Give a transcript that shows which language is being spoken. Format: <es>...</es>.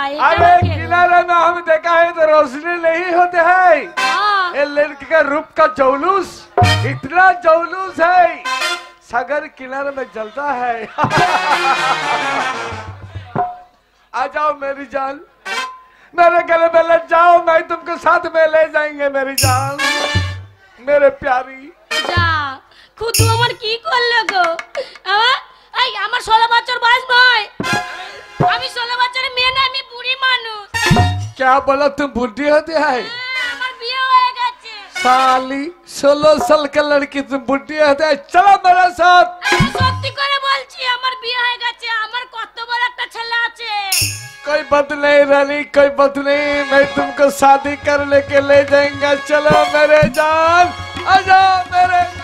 <hi>अरे किनारे में हम देखा है तो रोशनी नहीं होते है, ये लड़की का रूप का जौलूस, इतना जौलूस है सागर किनारे में जलता है। आ जाओ मेरी जान, मेरे गले में लग जाओ, मैं तुमको साथ में ले जाएंगे मेरी जान, मेरे प्यारी।</hi> <bn>যা খুদু আমার কি করলো গো, আমার 16 বছর বয়স নয়, আমি 16 বছরের মেয়ে না, আমি বুড়ি মানুষ।</bn> <hi>क्या बोला तुम बुढ़ी होती है</hi> <bn>আমার বিয়ে হয়ে গেছে।</bn> <hi>साली 16 साल का लड़की तुम बुढ़ी होती है चलो मेरे साथ</hi> <bn>আমি সত্যি করে বলছি আমার বিয়ে হয়ে গেছে, আমার কত বড় একটা ছেলে আছে।</bn> <hi>कोई बात नहीं रानी कोई बात नहीं मैं तुमको शादी करने के ले जाएंगा चलो मेरे जान आ जाओ मेरे</hi>